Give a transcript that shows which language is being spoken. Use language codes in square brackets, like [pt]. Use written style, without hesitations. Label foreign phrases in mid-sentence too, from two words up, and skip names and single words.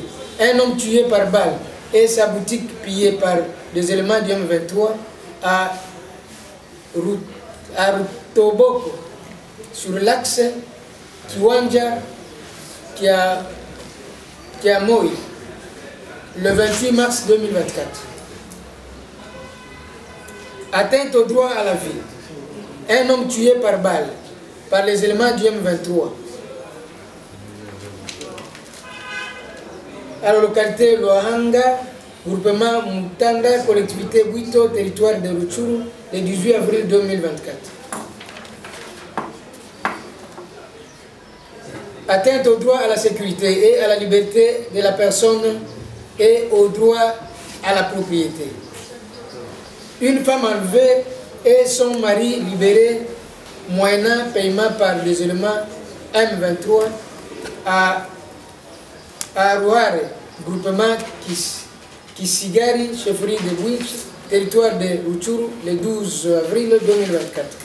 [fr] Un homme tué par balle et sa boutique pillée par des éléments du M23 à Rutoboko, sur l'axe Kiwanja Kiamoi, le 28 mars 2024. Atteinte au droit à la vie. Un homme tué par balle par les éléments du M23 à la localité Loahanga, groupement Mutanda, collectivité Buito, territoire de Rutshuru, le 18 avril 2024. Atteinte au droit à la sécurité et à la liberté de la personne et au droit à la propriété. Une femme enlevée et son mari libéré moyennant paiement par les éléments M23 à Arouare, groupement Kisigari, chefferie de Bouich, territoire de Rutshuru, le 12 avril 2024.